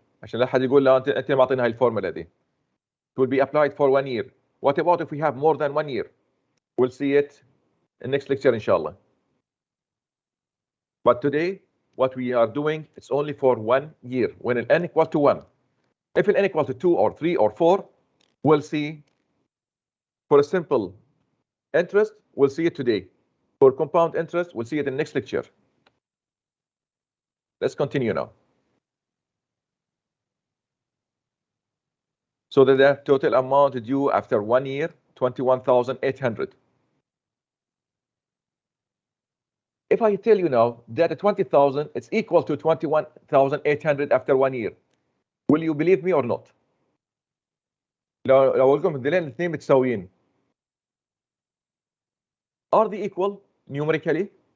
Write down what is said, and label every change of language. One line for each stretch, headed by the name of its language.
Arabic: عشان لا حد يقول لا انت ما اعطينا هاي الفورمولا دي.
English: It will be applied for 1 year. What about if we have more than 1 year? We'll see it in next lecture, inshallah. But today, what we are doing, it's only for 1 year. When n equal to 1. If n equal to 2 or 3 or 4, we'll see. For a simple interest, we'll see it today. For compound interest, we'll see it in next lecture. Let's continue now. So the total amount due after 1 year, 21,800. If I tell you now that 20,000 is equal to 21,800 after 1 year, will you believe me or not?
Arabic: لو اقول لكم الدلين الاثنين متساويين.
English: Are they equal numerically?